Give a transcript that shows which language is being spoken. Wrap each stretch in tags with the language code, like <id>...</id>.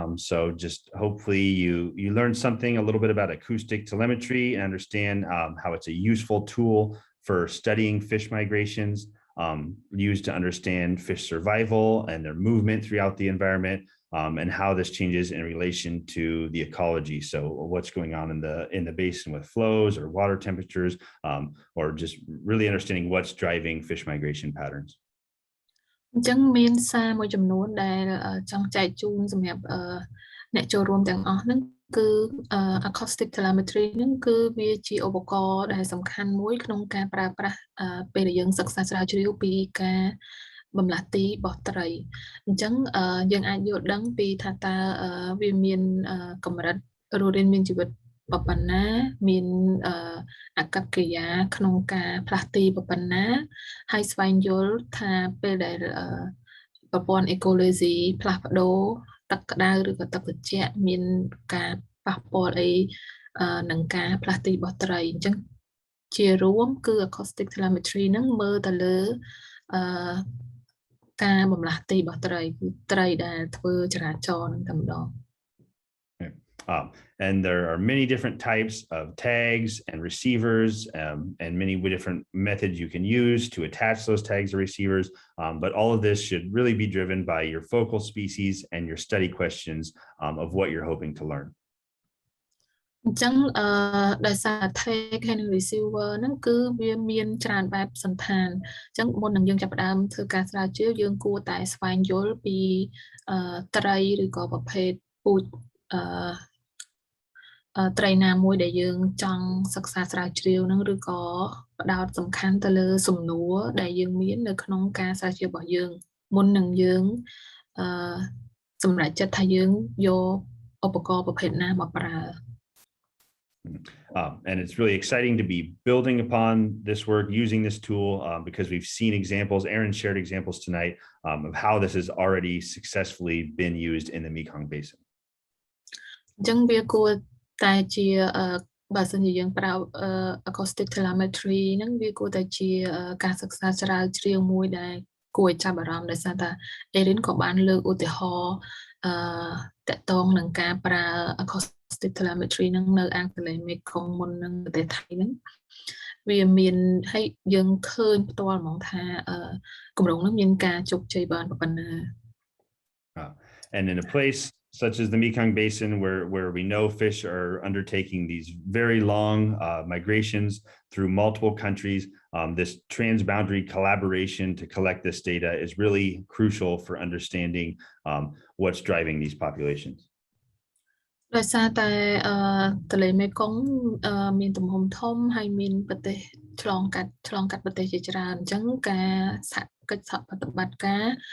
<en>So just hopefully you learned something a little bit about acoustic telemetry and understand how it's a useful tool for studying fish migrations, used to understand fish survival and their movement throughout the environment, and how this changes in relation to the ecology. So what's going on in the basin with flows or water temperatures, or just really understanding what's driving fish migration patterns.</en> <km>អញ្ចឹងមានសារមួយចំនួនដែលចង់ចែកជូនសម្រាប់អ្នកចូលរួមទាំងអស់ហ្នឹងគឺ acoustic telemetry ហ្នឹងគឺវាជាឧបករណ៍ដែលសំខាន់មួយក្នុងការប្រើប្រាស់ពេលដែលយើងសិក្សាស្រាវជ្រាវពីការ បម្លាស់ទីរបស់ត្រីអញ្ចឹងយើងអាចយល់ដឹងពីថាតើវាមានកម្រិតរស់រានមានជីវិតប៉ុណ្ណាមានអាកប្បកិរិយាក្នុងការផ្លាស់ទីប៉ុណ្ណាហើយស្វែងយល់ថាពេលដែល ប្រព័ន្ធ ecology ផ្លាស់ប្ដូរទឹកក្តៅឬក៏ទឹកត្រជាក់មានការប៉ះពាល់អីនឹងការផ្លាស់ទីរបស់ត្រីអញ្ចឹងជារួមគឺ acoustic telemetry ហ្នឹងមើលទៅលើការបម្លាស់ទីរបស់ត្រីគឺត្រីដែលធ្វើចរាចរណ៍នឹងតែម្ដង</km> <en>And there are many different types of tags and receivers and many different methods you can use to attach those tags or receivers. But all of this should really be driven by your focal species and your study questions of what you're hoping to learn.</en> <km>អញ្ចឹងដោយសារ tag ហើយនិង receiver ហ្នឹងគឺវាមានច្រើនបែបសន្តានអញ្ចឹងមុននឹងយើងចាប់ផ្ដើមធ្វើការស្រាវជ្រាវយើងគួរតែស្វែងយល់ពីត្រីឬក៏ប្រភេទពូជត្រីណាមួយដែលយើងចង់សិក្សាស្រាវជ្រាវហ្នឹងឬក៏ផ្ដោតសំខាន់ទៅលើសំណួរដែលយើងមាននៅក្នុងការស្រាវជ្រាវរបស់យើងមុននឹងយើងសម្រេចចិត្តថាយើងយកឧបករណ៍ប្រភេទណាមកប្រើ</km> <en>And it's really exciting to be building upon this work, using this tool, because we've seen examples, Erin shared examples tonight of how this has already successfully been used in the Mekong Basin.</en> <km>អញ្ចឹងវាគួរតែជាបើសិនជាយើងប្រើ acoustic telemetry ហ្នឹងវាគួរតែជាការសិក្សាស្រាវជ្រាវមួយដែលគួរឲ្យចាប់អារម្មណ៍ដោយសារតែ Erin ក៏បានលើកឧទាហរណ៍តកតងនឹងការប្រើ acoustic telemetry ហ្នឹងនៅអាងទន្លេមេគង្គមុននឹងប្រទេសថៃហ្នឹងវាមានឲ្យយើងឃើញផ្ទាល់ហ្មងថាគម្រោងហ្នឹងមានការជោគជ័យបានប៉ុណ្ណា</km> <en>And in a place such as the Mekong Basin, where we know fish are undertaking these very long migrations through multiple countries, this transboundary collaboration to collect this data is really crucial for understanding what's driving these populations.</en> <km>ដោយសារតែទន្លេមេគង្គមានទំហំធំហើយមានប្រទេសឆ្លងកាត់ប្រទេសជាច្រើនអញ្ចឹងការសហកិច្ចសហប្រតិបត្តិការ</km>